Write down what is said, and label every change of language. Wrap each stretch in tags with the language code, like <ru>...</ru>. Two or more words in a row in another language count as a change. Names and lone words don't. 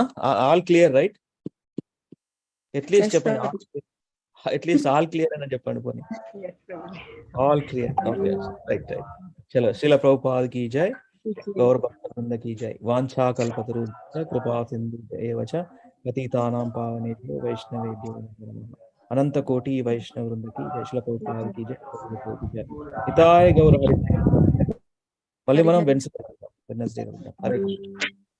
<en>All clear right?</en> <te>అట్లీస్ట్ చెప్పండి, అట్లీస్ట్</te> <en>all clear</en> <te>అని చెప్పండి.</te> <en>పోనీ All clear. Okay right right.</en> <hi>चलो श्रील प्रभुपाद की जय, गौर भक्त वृंद की जय.</hi> <sa>వాంఛా కల్పతరుభ్యశ్చ కృపా సింధు ఏవ చ పతితానాం పావనేభ్యో వైష్ణవేభ్యో నమో నమః.</sa> <hi>अनंत कोटि वैष्णव वृंद की जय। श्रील प्रभुपाद की जय, जय.</hi> <te>హితాయ గౌర హరి. మళ్ళీ మనం వెన్స్డే వెళ్దాం. హరే కృష్ణ.</te>